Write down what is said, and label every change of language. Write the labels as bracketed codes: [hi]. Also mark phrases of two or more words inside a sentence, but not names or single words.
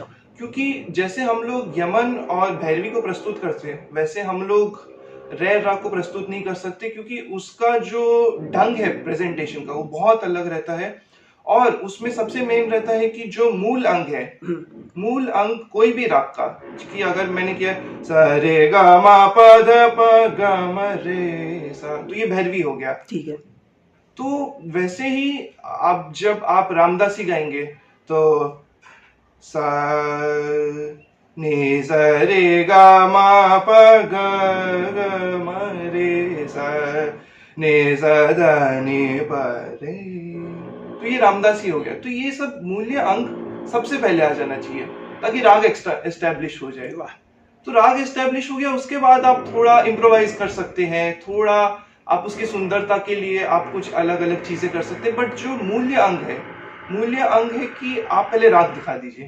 [hi] क्योंकि जैसे हम लोग यमन और भैरवी को प्रस्तुत करते हैं वैसे हम लोग रेयर राग को प्रस्तुत नहीं कर सकते, क्योंकि उसका जो ढंग है प्रेजेंटेशन का वो बहुत अलग रहता है। और उसमें सबसे मेन रहता है कि जो मूल अंग है, मूल अंग कोई भी राग का, कि अगर मैंने किया सा रे गा मा प ध प ग म रे सा, तो ये भैरवी हो गया। ठीक है। तो वैसे ही आप जब आप रामदासी गाएंगे तो सा नि सा रे गा मा प ग ग म रे सा नि सा ध नि प रे, तो ये रामदासी हो गया। तो ये सब मूल्य अंग सबसे पहले आ जाना चाहिए ताकि राग एस्टैब्लिश हो जाए। तो राग एस्टैब्लिश हो गया, उसके बाद आप थोड़ा इम्प्रोवाइज कर सकते हैं, थोड़ा आप उसकी सुंदरता के लिए आप कुछ अलग अलग चीजें कर सकते हैं। बट जो मूल्य अंग है, मूल्य अंग है कि आप पहले राग दिखा दीजिए।